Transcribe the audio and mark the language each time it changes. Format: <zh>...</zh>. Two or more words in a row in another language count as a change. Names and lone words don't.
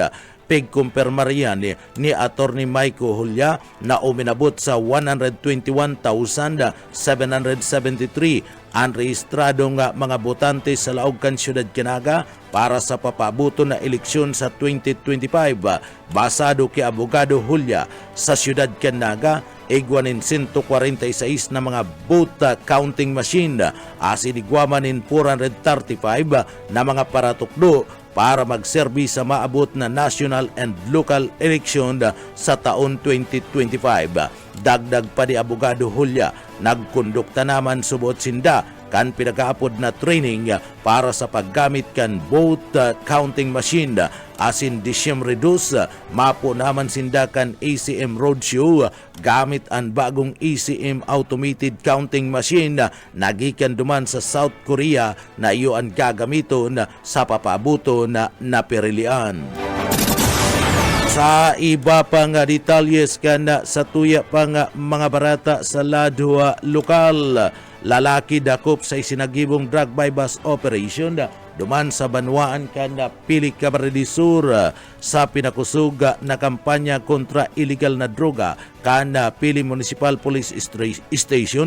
<bik>Pigkumpirmariyan ni Atty. Maiko Hulya na uminabot sa 121,773 ang rehistradong mga botante sa laog kan siyudad Kinaga para sa papabuto na eleksyon sa 2025. Basado kay Abogado Hulya sa siyudad Kinaga, igwanin 146 na mga</bik> <en>vote counting machine,</en> <bik>asinigwamanin 435 na mga paratukdo para magserbi sa maabot na</bik> <en>national and local election</en> <bik>sa taon 2025. Dagdag pa ni Abogado Hulya, nagkondukta naman subot sinda kan pinagaapod na training para sa paggamit kan</bik> <en>vote counting machine,</en> <bik>asin Disyembre 2 mapo naman sinda kan ACM Roadshow gamit ang bagong ACM</bik> <en>automated counting machine</en> <bik>nagikan duman sa South Korea na iyo ang gagamiton sa papabuto na napirilian. Sa iba pang detalyes kan sa tuya pang mga barata sa lado lokal, lalaki dakop sa isinagibong</bik> <en>drug bypass operation</en> <bik>duman sa Banwaan kan Pili Camarines Sur sa pinakusog na kampanya kontra illegal na droga kan Pili Municipal Police Station.</bik>